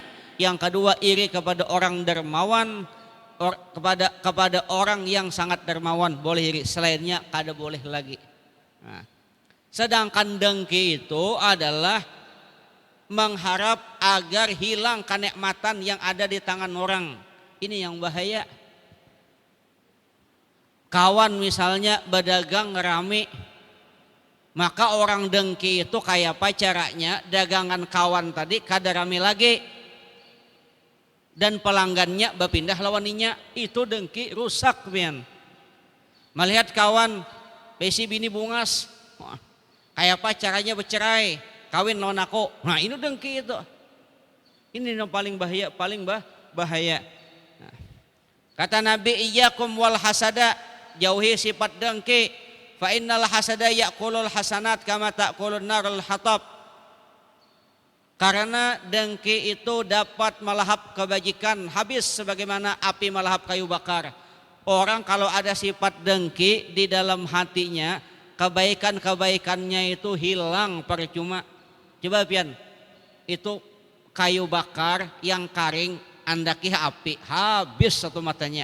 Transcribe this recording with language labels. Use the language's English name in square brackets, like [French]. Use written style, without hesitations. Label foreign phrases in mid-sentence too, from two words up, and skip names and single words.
[Indonesian] Yang kedua, iri kepada orang dermawan, kepada orang yang sangat dermawan boleh iri, selainnya kada boleh lagi. Nah, sedangkan dengki itu adalah mengharap agar hilang kenikmatan yang ada di tangan orang. Ini yang bahaya. Kawan misalnya berdagang rame, maka orang dengki itu kayak apa caranya dagangan kawan tadi kada rame lagi dan pelanggannya berpindah lawaninya. Itu dengki rusak pian. [Banjar] Melihat kawan besi bini bungas, kayak apa caranya bercerai, kawin lawan aku. [Indonesian] Nah ini dengki itu. Ini yang paling bahaya. Nah, kata Nabi, [Arabic] iyyakum wal hasada, [Indonesian] jauhi sifat dengki. [Arabic] Fa innal hasada ya'kulul hasanat kama ta'kulun narul hatab. [Indonesian] Karena dengki itu dapat melahap kebajikan habis sebagaimana api melahap kayu bakar. Orang kalau ada sifat dengki di dalam hatinya, kebaikan-kebaikannya itu hilang percuma. [Banjar] Coba pian, itu kayu bakar yang karing andaki api, habis satu matanya.